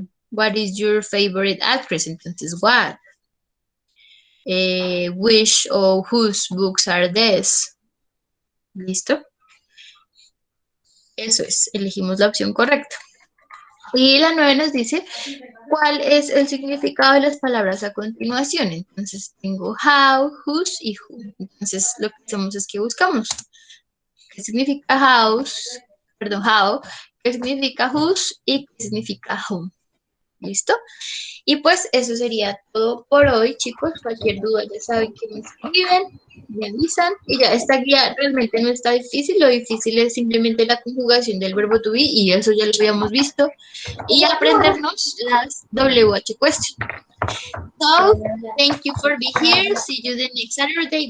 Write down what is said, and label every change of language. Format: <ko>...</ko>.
<en>What is your favorite actress? Entonces, what. Which o whose books are these?</en> <es>¿Listo? Eso es, elegimos la opción correcta. Y la 9 nos dice cuál es el significado de las palabras a continuación. Entonces tengo how, whose y who. Entonces lo que hacemos es que buscamos qué significa house, perdón, how, qué significa whose y qué significa whom. ¿Listo? Y pues eso sería todo por hoy, chicos. Cualquier duda ya saben que me escriben, me avisan. Y ya esta guía realmente no está difícil. Lo difícil es simplemente la conjugación del verbo to be y eso ya lo habíamos visto. Y aprendernos las WH questions.</es> <en>So, thank you for being here. See you the next Saturday.</en>